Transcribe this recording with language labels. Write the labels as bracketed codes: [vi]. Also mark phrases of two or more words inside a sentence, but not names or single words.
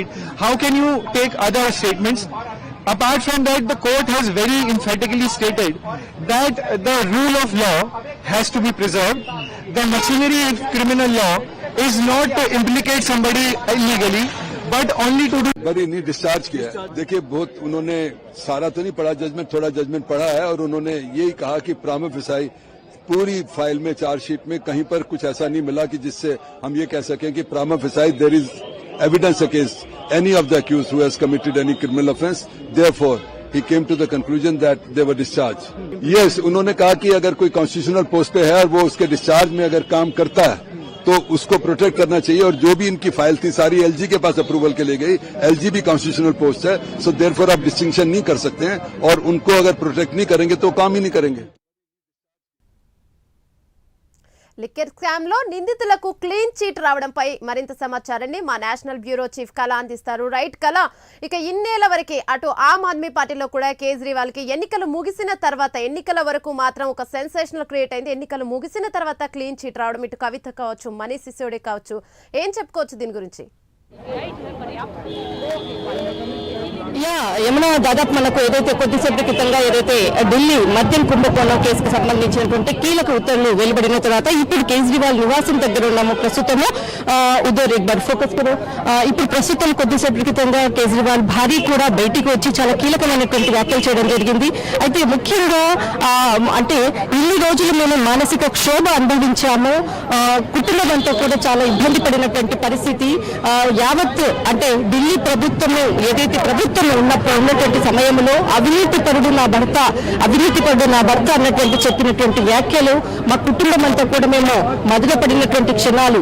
[en] How can you take other statements? Apart from that, the court has very emphatically stated that the rule of law has to be preserved. The machinery of criminal law is not to implicate somebody illegally, but only to do. [hi] बरी नहीं डिस्चार्ज किया है। देखिए, बहुत उन्होंने सारा तो नहीं पढ़ा जजमेंट, थोड़ा जजमेंट पढ़ा है, और उन्होंने यही कहा कि [la] prima facie [hi] पूरी फाइल में, चार्जशीट में कहीं पर कुछ ऐसा नहीं मिला कि जिससे हम ये कह सकें कि [la] prima facie [en] there is evidence against any of the accused who has committed any criminal offence. [hi] Therefore, he came to the conclusion that they were discharged. Yes, उन्होंने कहा कि अगर कोई [en] constitutional post [hi] पे है और वो उसके डिस्चार्ज में अगर काम करता है तो उसको प्रोटेक्ट करना चाहिए, और जो भी इनकी फाइल थी सारी एलजी के पास अप्रूवल के लिए गई। एलजी भी [en] constitutional post [hi] है, [en] so therefore [hi] आप डिस्टिंक्शन नहीं कर सकते हैं, और उनको अगर प्रोटेक्ट नहीं करेंगे तो काम ही नहीं करेंगे। [en] liquor scam [te] లో నిందితులకు [en] clean chit [te] రావడంపై మరింత సమాచారాన్ని మా [en] national bureau chief [te] కళ అందిస్తారు. రైట్ కళ, ఇక ఇన్నేళ్ల వరకు అటు ఆమ్ ఆద్మీ పార్టీలో కూడా కేజ్రీవాల్ కి ఎన్నికలు ముగిసిన తర్వాత, ఎన్నికల వరకు మాత్రం ఒక [en] sensational create [te] అయింది. ఎన్నికలు ముగిసిన తర్వాత [en] clean chit [te] రావడం, ఇటు కవిత కావచ్చు, మనీష్ సిసోడియా కావచ్చు, ఏం చెప్పుకోవచ్చు దీని గురించి? యమునా, దాదాపు మనకు ఏదైతే కొద్దిసేపటి క్రితంగా ఏదైతే ఢిల్లీ మద్యం కుంభకోణం కేసుకు సంబంధించినటువంటి కీలక ఉత్తర్వులు వెలువడిన తర్వాత ఇప్పుడు కేజ్రీవాల్ నివాసం దగ్గర ఉన్నాము. [hi] ప్రస్తుతము ఉదయ్ एक बार फोकस करो. [te] ఇప్పుడు ప్రస్తుతం కొద్దిసేపటి క్రితంగా కేజ్రీవాల్ భార్య కూడా బయటికి వచ్చి చాలా కీలకమైనటువంటి వ్యాఖ్యలు చేయడం జరిగింది. అయితే ముఖ్యంగా అంటే ఇన్ని రోజులు మేము మానసిక క్షోభ అనుభవించాము, కుటుంబం అంతా కూడా చాలా ఇబ్బంది పడినటువంటి పరిస్థితి. యావత్ అంటే ఢిల్లీ ప్రభుత్వము ఏదైతే ప్రభుత్వం ఉన్నటువంటి సమయంలో అవినీతి పరుడు నా భర్త అన్నటువంటి చెప్పినటువంటి వ్యాఖ్యలు మా కుటుంబం అంతా కూడా మేము మదనపడినటువంటి క్షణాలు.